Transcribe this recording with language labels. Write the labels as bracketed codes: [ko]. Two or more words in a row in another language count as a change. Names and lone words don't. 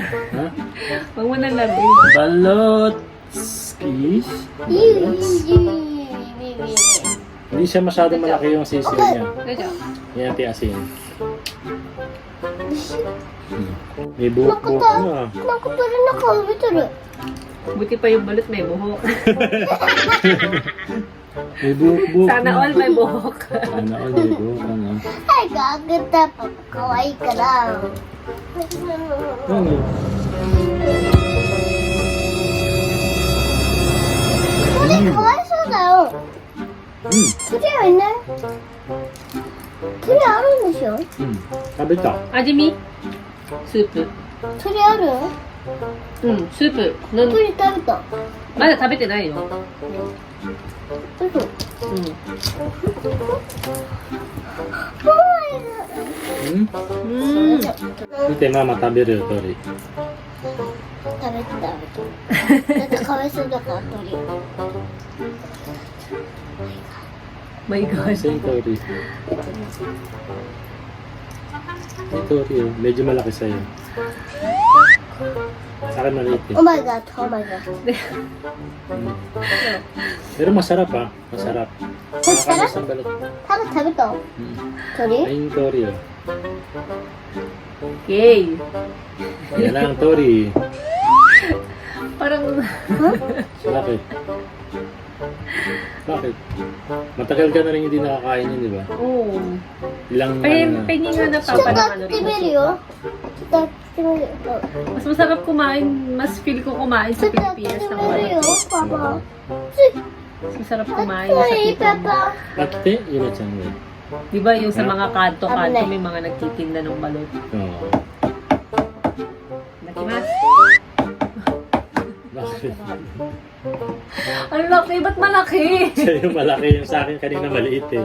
[tl] Ha? Huwag mo na laro. Balot. Skis? [ja] いいよ、いいよ、いいよ。 [tl] Hindi siya masyadong malaki yung sisiyo niya. Medyo. Yan natin asin. May buhok-buhok na. [ja] なんか鳥の顔見てる。 [tl] Buti pa yung balot may buhok. May buhok-buhok. Sana all may buhok. Sana all may buhok. Ano? [ja] はい、ガーグタパパ可愛いから。 [tl] Ano? [ja] 鳥かわいそうだよ。鳥はいない。鳥あるんでしょ。 [tl] Sabi ka. [ja] Ajimi? Soup. 鳥ある。うん、スープ。なん鳥食べた。まだ食べてないよ。嘘。うん。 Hmm? うん。 [tl] Hindi, mama, tabi rin, [ja] Tori. 食べて。だってかわいそうだから鳥。 [en] My God. [tl] Kasi yung Tori. Yung Tori, oh. Medyo malaki sa'yo. Sa akin maliit eh. [en] Oh my god, oh my god. [tl] Pero masarap ah. Masarap. Masarap? Nakakamis ang balot. [ja] 食べた。 鳥？ [tl] Ayun yung Tori oh. Yay. Yan lang, Tori. Parang, Bakit? Bakit? Matagal ka na rin hindi nakakain yun, di ba? oh. Ilang Pengi nga [ja] ちょっと [tl] napapala [ja] やってみるよ。ちょっとやってみるよ。 [tl] Mas masarap kumain, mas feel ko kumain [ja] ちょ [tl] sa [ja] っとやって [tl] Pilipinas [ja] み [tl] ng [ja] るよ [tl] balot. [ja] パパ。 [tl] Mas masarap [ja] つ [tl] kumain sa [ja] い、 [tl] kita. [ja] パパ。 [tl] Bakit eh? Yun at siyang way. Di ba yung sa mga kanto-kanto Abulay. may mga nagtitinda ng balot. Oo. [ja] Nakimas. [tl] Bakit? Ang laki, ba't malaki? Sa'yo malaki yung sa akin kanina maliit eh.